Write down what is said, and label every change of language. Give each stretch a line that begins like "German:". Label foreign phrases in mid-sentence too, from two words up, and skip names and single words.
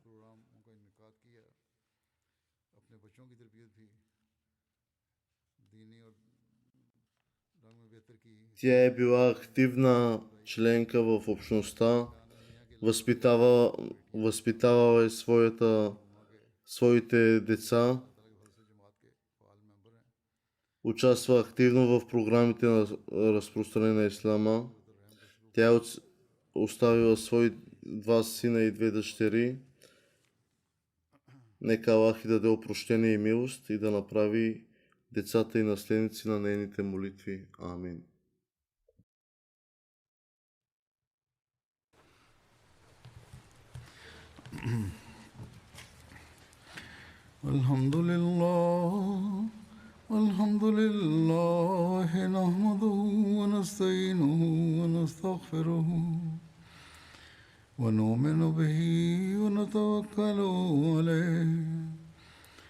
Bulgarian: Тя е била активна членка в общността, възпитавала е своите деца, участва активно в програмите на разпространение на ислама. Тя е оставила свои 2 сина и 2 дъщери. Нека Аллах и даде опрощение и милост и да направи децата и наследници на нейните молитви. Амин.
Arabic: الحمد لله نحمده ونستعينه ونستغفره ونؤمن به ونتوكل عليه